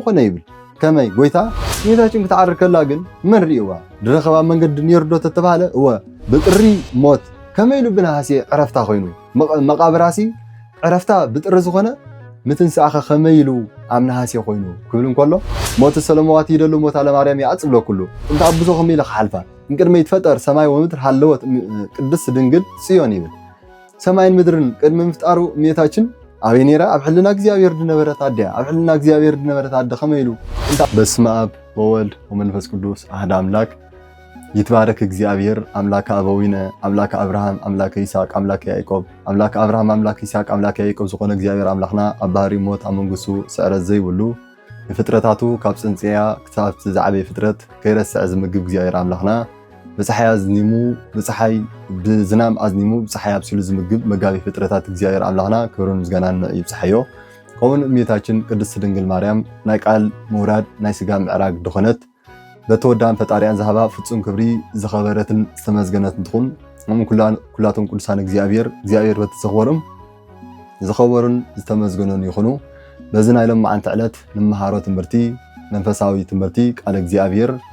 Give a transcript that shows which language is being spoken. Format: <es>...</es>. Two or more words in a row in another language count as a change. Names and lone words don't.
<ti>ኮነ ይብል ከመይ ጎይታ እሜታችን ክትዓርር ከላ ግን መን ሪእዋ ድረኸባ መንገዲ ኒርዶ ተተባሃለ እወ ብጥሪ ሞት ከመይ ኢሉ ብናሃሲ ዕረፍታ ኮይኑ መቃብራሲ ዕረፍታ ብጥሪ ዝኾነ ምትንሳእኸ ከመይ ኢሉ ኣብ ናሃሲ ኮይኑ ክብል እንከሎ ሞት ሰለሞዋት ይደሉ ሞት አለ ማርያም ያጽብሎ ኩሉ እንታ አብዞ ከመይ ኢሉ ሓልፋ</ti> <gez>እንቅድመ ይትፈጠር ሰማይ ወምድር ሃለወት ቅድስት ድንግል ጽዮን</gez> <ti>ይብል ሰማይን ምድርን ቅድመ ምፍጣሩ እሜታችን አበይ ነይራ ኣብ ሕልና እግዚአብሔር ድነበረት አድያ ኣብ ሕልና እግዚአብሔር ድነበረት አደ ከመይ ኢሉ</ti> <gez>እንታ በስመ አብ ወወልድ ወመንፈስ ቅዱስ አሐድ አምላክ ይትባረክ እግዚአብሔር አምላክ አበዊነ አምላክ አብርሃም አምላክ ይስሐቅ አምላክ ያዕቆብ አምላክ አብርሃም አምላክ ይስሐቅ አምላክ ያዕቆብ</gez> <ti>ዝኾነ እግዚአብሔር አምላክና ኣብ ባህሪ ሞት ኣብ መንግስቱ ስዕረት ዘይብሉ ፍጥረታቱ ካብ ጽንጽያ ክሳብ ዝዓበየ ፍጥረት ከይረስዕ ዝምግብ እግዚአብሔር አምላክና በፀሓይ አዝኒሙ በፀሓይ ብዝናም አዝኒሙ በፀሓይ አብሲሉ ዝምግብ መጋቢ ፍጥረታት እግዚአብሔር አምላክና ክብሩን ምስጋናን ይብጽሐዮ ከምኡን እሜታችን ቅድስት ድንግል ማርያም ናይ ቃል ምውራድ ናይ ስጋ ምዕራግ ድኾነት በተወዳን ፈጣሪያን ዝሃባ ፍጹም ክብሪ ዝኸበረትን ዝተመዝገነትን ትኹን ኩላቶም ቅዱሳን እግዚአብሔር በተዘኽበሮም ዝኸበሩን ዝተመዝገኑን ይኹኑ በዚ ናይ ሎም መዓልቲ ዕለት ንመሃሮ ትምህርቲ መንፈሳዊ ትምህርቲ ቃል እግዚአብሔር</ti>